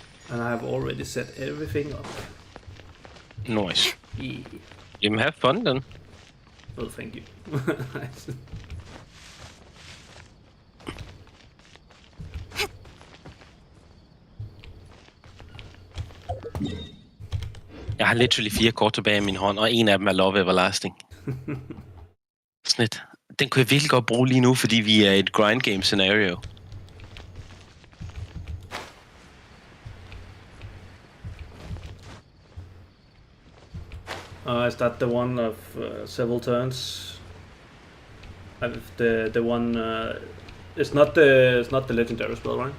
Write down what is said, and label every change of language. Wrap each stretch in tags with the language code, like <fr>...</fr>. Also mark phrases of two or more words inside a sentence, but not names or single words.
<en>And I have already set everything up. Nice. Yeah. You have fun then. Well, thank you.</en> <da>Jeg har literally 4 kort tilbage i min hånd, og en af dem er Love Everlasting. Sådan et. Den kunne jeg virkelig godt bruge lige nu, fordi vi er i et</da> <en>grind game scenario. Is that the one of several turns? The one it's not the legendary spell, right?</en>